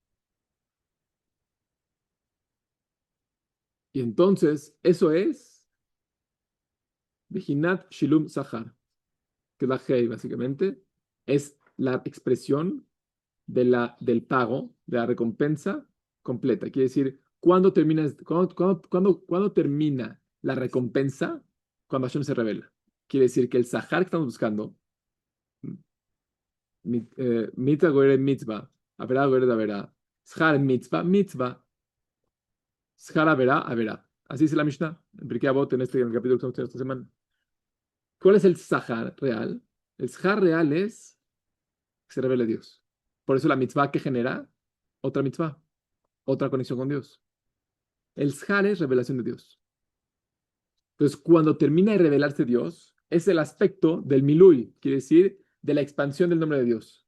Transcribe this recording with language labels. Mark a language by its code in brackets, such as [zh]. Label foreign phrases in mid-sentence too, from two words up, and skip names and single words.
[es] Y entonces, eso es [he] בחינת שילום שכר, [es] que es la Hei, básicamente. Es la expresión del pago, de la recompensa completa. Quiere decir, ¿cuándo termina la recompensa? Cuando Hashem se revela. Quiere decir que el Sahar que estamos buscando, [he] מצוה גוררת מצוה, עבירה גוררת de עבירה, שכר מצוה, מצוה, שכר עבירה, עבירה. [es] Así dice la Mishnah, en Pirkei Avot, en el capítulo que estamos teniendo esta semana. ¿Cuál es el Sahar real? El Sahar real es que se revele Dios. Por eso la mitzvah que genera otra mitzvah, otra conexión con Dios. El Shar es revelación de Dios. Entonces, cuando termina de revelarse Dios, es el aspecto del Milui, quiere decir, de la expansión del nombre de Dios.